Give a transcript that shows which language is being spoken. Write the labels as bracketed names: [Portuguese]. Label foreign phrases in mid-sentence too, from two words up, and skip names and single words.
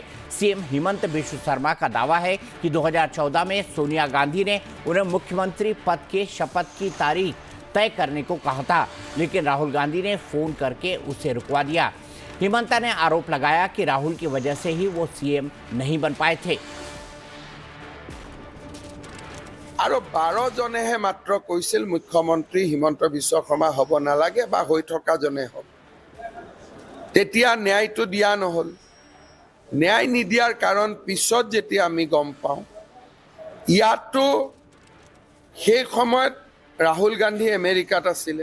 [Hindi] सीएम हिमंत बिश्व शर्मा का दावा है कि 2014 में सोनिया गांधी ने उन्हें मुख्यमंत्री पद के शपथ की तारीख तय करने को कहा था, लेकिन राहुल गांधी ने फोन करके उसे रुकवा दिया। हिमंता ने आरोप लगाया कि राहुल की वजह से ही वो सीएम नहीं बन पाए थे। [Assamese] আৰু 12 জনেহে মাত্ৰ কৈছিল মুখ্যমন্ত্ৰী হিমন্ত বিশ্ব শৰ্মা হ'ব নালাগে বা হৈ থকা জনে হ'ব। তেতিয়া ন্যায়টো দিয়া নহল। ন্যায় নিদিয়াৰ কাৰণ পিছত যেতিয়া আমি গম পাওঁ, ইয়াতো সেই সময়ত ৰাহুল গান্ধী আমেৰিকাত আছিলে।